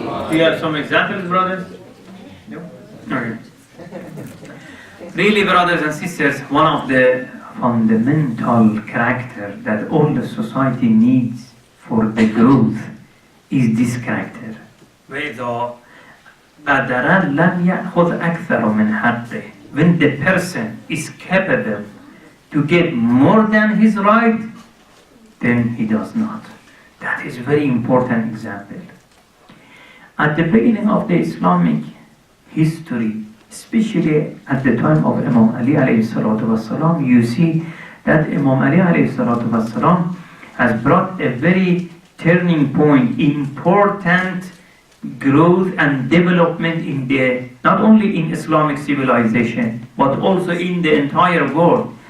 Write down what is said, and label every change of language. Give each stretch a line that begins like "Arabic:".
English: Do you have some examples, brothers? No? Okay. Really, brothers and sisters, one of the fundamental character that all the society needs for the growth is this character.
Arabic: وإذا قدر لم يأخذ أكثر من حقه.
English: When the person is capable to get more than his right, then he does not. That is a very important example. At the beginning of the Islamic history, especially at the time of Imam Ali alayhi salatu wasalam, you see that Imam Ali alayhi salatu wasalam has brought a very turning point, important growth and development in not only in Islamic civilization, but also in the entire world.